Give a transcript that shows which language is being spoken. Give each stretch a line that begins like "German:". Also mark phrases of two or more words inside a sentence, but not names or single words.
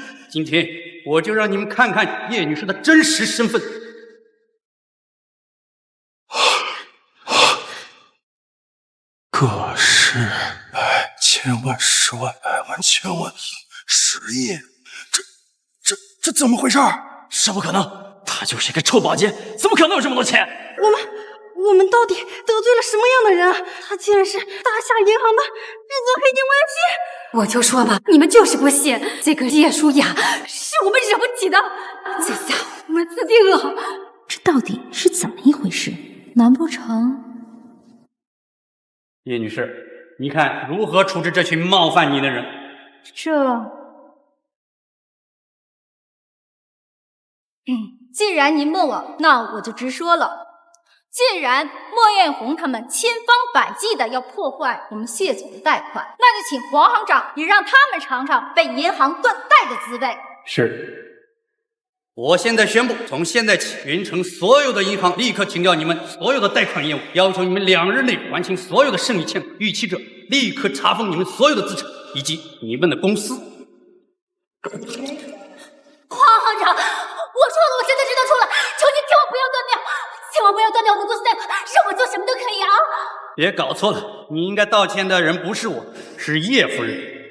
Chinese: 今天我就讓你們看看葉女士的真實身份。個十百千萬十萬百萬千萬10億，這怎麼回事？是不可能，他就是一個臭保潔，怎麼可能有這麼多錢？我們到底得罪了什麼樣的人啊？他竟然是大夏銀行的至尊黑金 VIP！我就說吧，你們就是不信，這個葉舒雅是我們惹不起的，這下我們死定了。這到底是怎麼一回事？難不成？葉女士，你看如何處置這群冒犯你的人？既然您問我，那我就直說了。既然莫艷紅他們千方百計的要破壞我們謝總的貸款，那就請黃行長也讓他們嘗嘗被銀行斷貸的滋味。是。我現在宣布，從現在起，雲城所有的銀行立刻停掉你們所有的貸款業務，要求你們2日內還清所有的剩餘欠款，逾期者立刻查封你們所有的資產以及你們的公司。黄行长，我错了，我真的知道错了，求你千万不要断掉，千万不要断掉我们公司贷款，让我做什么都可以啊！别搞错了，你应该道歉的人不是我，是叶夫人。